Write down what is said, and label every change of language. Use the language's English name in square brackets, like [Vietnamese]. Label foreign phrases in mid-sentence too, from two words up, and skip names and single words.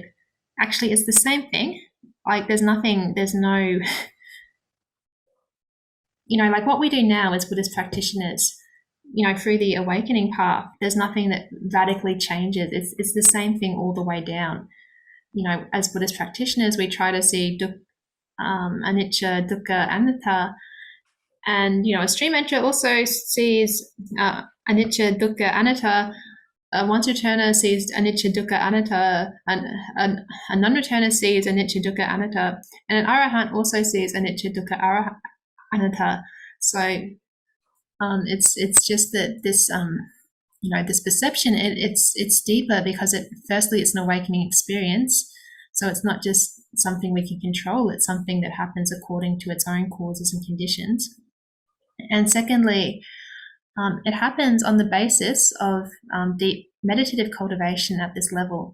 [English] Actually, it's the same thing. Like there's no, like what we do now as Buddhist practitioners, through the awakening path, there's nothing that radically changes. It's the same thing all the way down. As Buddhist practitioners, we try to see [Pali] anicca, dukkha, anatta, [English] and a stream entry also sees [Pali] anicca, dukkha, anatta. [English] Once returner sees [Pali] anicca, dukkha, anatta, [English] and a non-returner sees [Pali] anicca, dukkha, anatta, [English] and an arahant also sees [Pali] anicca, dukkha, anatta. [English] So it's just that this this perception, it's deeper because firstly it's an awakening experience. So it's not just something we can control, it's something that happens according to its own causes and conditions. And secondly, it happens on the basis of deep meditative cultivation at this level.